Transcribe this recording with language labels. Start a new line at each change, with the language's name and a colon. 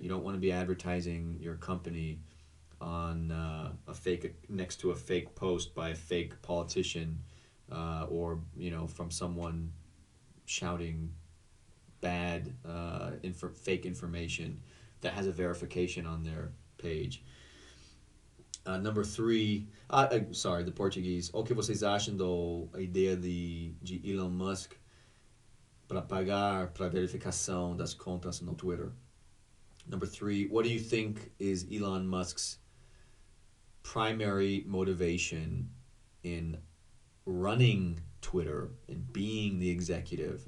English: You don't want to be advertising your company on a fake next to a fake post by a fake politician, or from someone shouting bad fake information that has a verification on their page. Number three, sorry, the Portuguese.
Portuguese: O que vocês acham da ideia de Elon Musk para pagar para verificação das contas no Twitter?
English: Number three, what do you think is Elon Musk's primary motivation in running Twitter and being the executive?